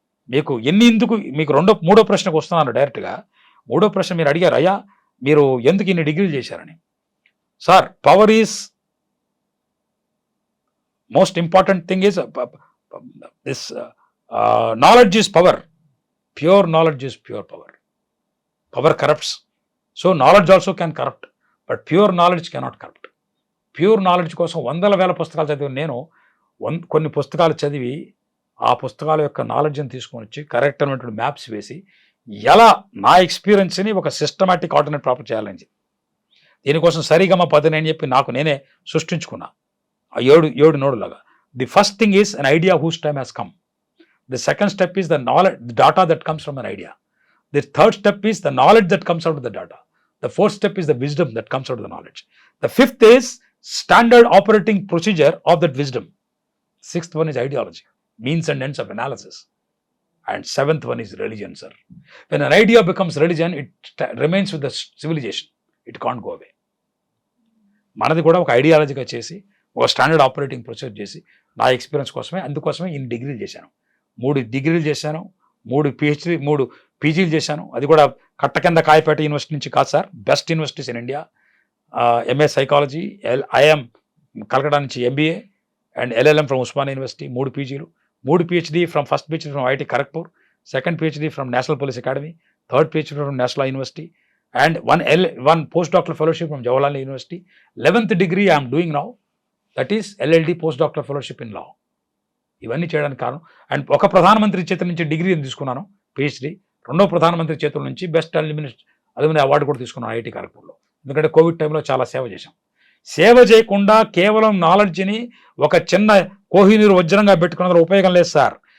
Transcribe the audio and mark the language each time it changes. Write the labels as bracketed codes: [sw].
[te] మీకు మూడో ప్రశ్నకు వస్తున్నాను డైరెక్ట్గా. మూడో ప్రశ్న మీరు అడిగారు, అయ్యా మీరు ఎందుకు ఇన్ని డిగ్రీలు చేశారని. [en] Sir, power is most important thing is this knowledge is power. Pure knowledge is pure power. Power corrupts. So knowledge also can corrupt. But pure knowledge cannot corrupt. [te] Pure knowledge కోసం వందల వేల పుస్తకాలు చదివి నేను కొన్ని పుస్తకాలు చదివి ఆ పుస్తకాల యొక్క నాలెడ్జ్ని తీసుకొని వచ్చి కరెక్ట్ అయినటువంటి మ్యాప్స్ వేసి ఎలా నా ఎక్స్పీరియన్స్ని ఒక సిస్టమాటిక్ ఆల్టర్నేట్ ప్రాపర్ చేయాలని దీనికోసం సరిగమ పదని అని చెప్పి నాకు నేనే సృష్టించుకున్నా ఆ ఏడు నోడులాగా. [en] The first thing is an idea whose time has come. The second step is the knowledge, the data that comes from an idea. The third step is the knowledge that comes out of the data. The fourth step is the wisdom that comes out of the knowledge. The fifth is standard operating procedure of that wisdom. Sixth one is ideology, means and ends of analysis. And seventh one is religion, sir. When an idea becomes religion, it remains with the civilization. It can't go away. [te] మనది కూడా ఒక ఐడియాలజీగా చేసి ఒక standard operating procedure చేసి నా experience అందుకోసమే ఇన్ని డిగ్రీలు చేశాను. 3 డిగ్రీలు చేశాను, 3 పీజీలు చేశాను. అది కూడా కట్ట కింద కాయపేట యూనివర్సిటీ నుంచి కాదు sir, [en] Best universities in India. MA psychology, IM Calcutta నుంచి MBA and LLM from Osmania university 3 పీజీలు, 3 PhD from first PhD from IIT Kharagpur, second PhD from national police academy, third PhD from national university and one postdoctoral fellowship from Jawaharlal University. 11th degree I am doing now, that is LLD postdoctoral fellowship in law. [te] ఇవన్నీ చేయడానికి కారణం. And ఒక ప్రధానమంత్రి చేతుల నుంచి డిగ్రీని తీసుకున్నాను PhD, రెండో ప్రధానమంత్రి చేతుల నుంచి బెస్ట్ అల్యూమిని అవార్డు కూడా తీసుకున్నాను ఐఐటి ఖరగ్పూర్లో. ఎందుకంటే కోవిడ్ టైంలో చాలా సేవ చేశాం. సేవ చేయకుండా కేవలం నాలెడ్జ్ని ఒక చిన్న కోహినీరు వజ్రంగా పెట్టుకున్న ఉపయోగం లేదు సార్.